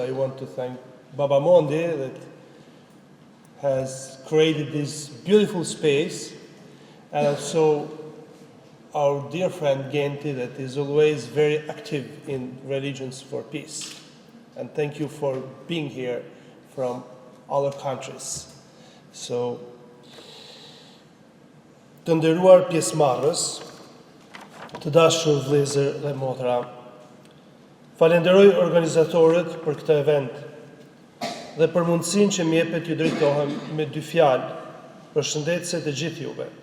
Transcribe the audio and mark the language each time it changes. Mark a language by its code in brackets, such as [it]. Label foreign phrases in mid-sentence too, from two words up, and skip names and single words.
[en] I want to thank Baba Mondi that has created this beautiful space, and also our dear friend Genti that is always very active in Religions for Peace. And thank you for being here from other countries. So, [sq] të nderuar pjesëmarrës, të dashur vëllezër dhe motra, falenderoj organizatorët për këtë event dhe për mundësinë që më jepet t'ju drejtohem me dy fjalë përshëndetse të gjithë juve.